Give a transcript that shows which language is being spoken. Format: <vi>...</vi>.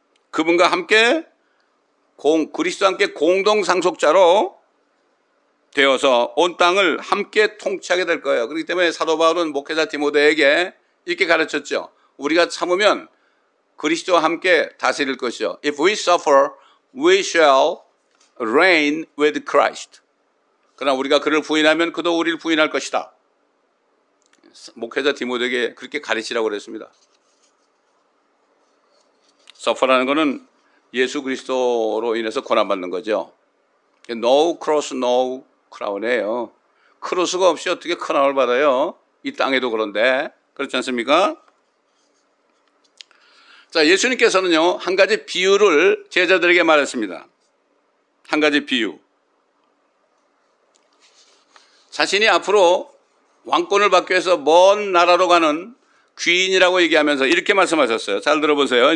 <ko>그분과 함께 그리스도와 함께 공동 상속자로 되어서 온 땅을 함께 통치하게 될 거예요. 그렇기 때문에 사도 바울은 목회자 디모데에게 이렇게 가르쳤죠. 우리가 참으면 그리스도와 함께 다스릴 것이요.</ko> <en>If we suffer, we shall reign with Christ.</en> <ko>그러나 우리가 그를 부인하면 그도 우리를 부인할 것이다. 목회자 디모데에게 그렇게 가르치라고 그랬습니다. suffer라는 것은 예수 그리스도로 인해서 고난받는 거죠.</ko> <en>No cross, no crown이에요.</en> <ko>크로스가 없이 어떻게 크라운을 받아요? 이 땅에도 그런데 그렇지 않습니까? 자, 예수님께서는요 한 가지 비유를 제자들에게 말했습니다. 한 가지 비유. 자신이 앞으로 왕권을 받기 위해서 먼 나라로 가는 귀인이라고 얘기하면서 이렇게 말씀하셨어요. 잘 들어보세요.</ko>